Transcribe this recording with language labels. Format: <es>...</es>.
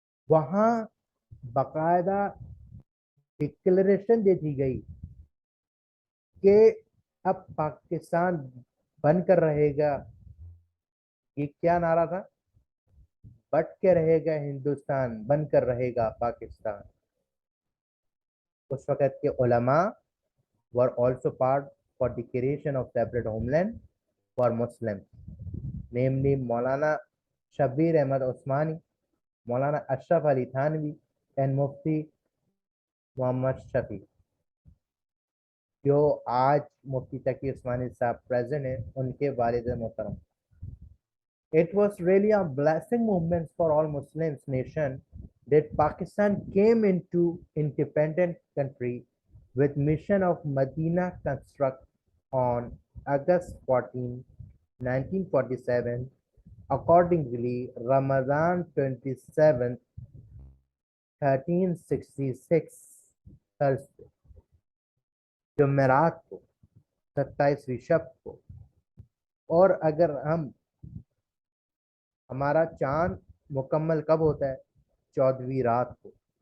<hi>वहाँ बाकायदा डिक्लेरेशन दे दी गई कि अब पाकिस्तान बनकर रहेगा। ये क्या नारा था? बट के रहेगा हिंदुस्तान, बनकर रहेगा पाकिस्तान। उस वक़्त के उलमा</hi> <en>were also part for the creation of separate homeland for Muslims, namely Maulana Shabbir Ahmad Osmani, Maulana Ashraf Ali Thanvi, and Mufti Muhammad Shafi,</en> <hi>जो आज मुफ्ती तकी उस्मानी साहब प्रेजेंट हैं, उनके वालिद मोहतरम।</hi> <en>It was really a blessing movement for all Muslims nation that Pakistan came into independent country with mission of Medina construct on August 14, 1947. Accordingly, Ramadan 27th, 1366 Thursday,</en> <hi>जुमेरात को 27वीं शब को, और अगर हमारा चांद मुकम्मल कब होता है? 14वीं रात को।</hi>